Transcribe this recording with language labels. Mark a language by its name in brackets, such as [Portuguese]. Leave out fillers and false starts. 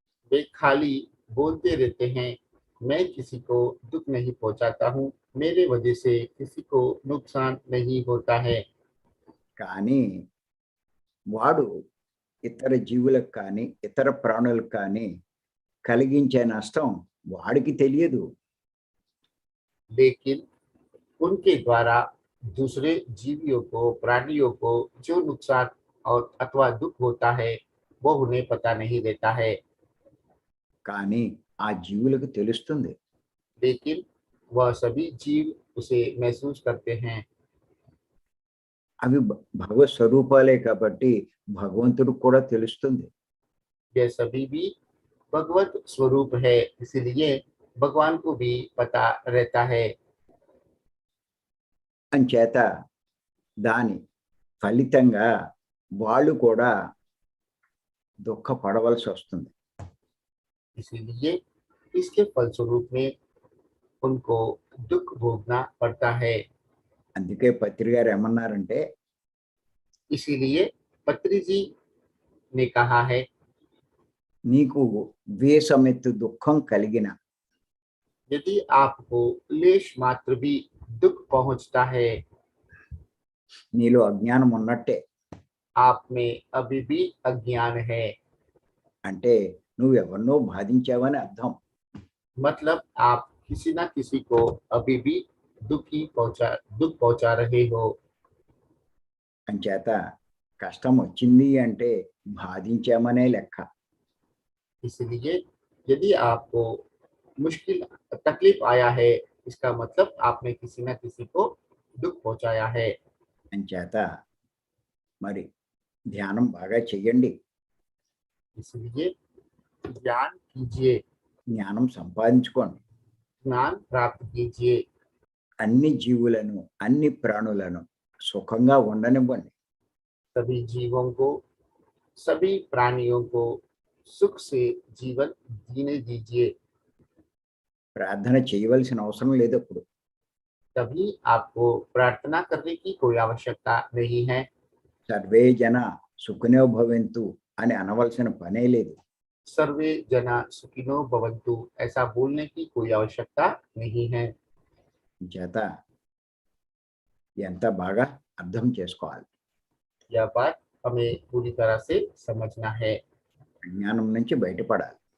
[Hindi] वे खाली बोलते रहते हैं, मैं किसी को दुख नहीं पहुंचाता हूँ, मेरे वजह से किसी को नुकसान नहीं होता है। [Telugu] కానీ వాడు ఇతర జీవులకు కానీ ఇతర ప్రాణులకు కానీ కలిగించే నష్టం వాడికి తెలియదు. [Hindi] लेकिन उनके द्वारा दूसरे जीवियों को, प्राणियों को जो नुकसान और अथवा दुख होता है वो उन्हें पता नहीं रहता है। [Telugu] కానీ ఆ జీవులకు తెలుస్తుంది. [Hindi] लेकिन वह सभी जीव उसे महसूस करते हैं। [Telugu] అవి భగవత్ స్వరూపాలే కాబట్టి భగవంతుడికి కూడా తెలుస్తుంది. [Hindi] यह सभी भी भगवत स्वरूप है, इसलिए भगवान को भी पता रहता है। [Telugu] అంచేత దాని ఫలితంగా వాళ్ళు కూడా దుఃఖపడవలసి వస్తుంది. [Hindi] इसीलिए इसके फलस्वरूप में उनको दुख भोगना पड़ता है। [Telugu] అందుకే పత్రి గారు ఏమన్నారంటే, [Hindi] इसीलिए पत्री जी ने कहा है, [Telugu] నీకు ద్వేషమెత్తు దుఃఖం కలిగిన [Hindi] यदि आपको लेश मात्र भी दुख पहुंचता है, [Telugu] నీలో అజ్ఞానం ఉన్నట్టే. [Hindi] आप में अभी भी अज्ञान है। [Telugu] అంటే నువ్వు ఎవరినో బాధించావని అర్థం. [Hindi] मतलब आप किसी ना किसी को अभी भी दुख पहुंचा रहे हो। [Telugu] అంచేత కష్టం వచ్చింది అంటే బాధించామనే లెక్క. [Hindi] इसलिए यदि आपको मुश्किल तकलीफ आया है, इसका मतलब आपने किसी ना किसी को दुख पहुंचाया है। [Telugu] అంచేత మరి ధ్యానం బాగా చెయ్యండి, [Hindi] इसलिए ज्ञान कीजिए, [Telugu] జ్ఞానం సంపాదించుకోండి. [Hindi] ज्ञान प्राप्त कीजिए। [Telugu] అన్ని జీవులను అన్ని ప్రాణులను సుఖంగా ఉండనివ్వండి. [Hindi] सभी जीवों को, सभी प्राणियों को सुख से जीवन जीने दीजिए। [Telugu] ప్రార్థన చేయవలసిన అవసరం లేదు అప్పుడు. [Hindi] तभी आपको प्रार्थना करने की कोई आवश्यकता नहीं है। [Sanskrit] సర్వే జన సుఖినో భవంతు [Telugu] అని అనవలసిన పనే లేదు. [Sanskrit] सर्वे जना सुखिनो भवन्तु [Hindi] ऐसा बोलने की कोई आवश्यकता नहीं है। [Telugu] చేత ఎంత బాగా అర్థం చేసుకోవాలి. [Hindi] यह बात हमें पूरी तरह से समझना है। [Telugu] అజ్ఞానం నుంచి బయటపడాలి.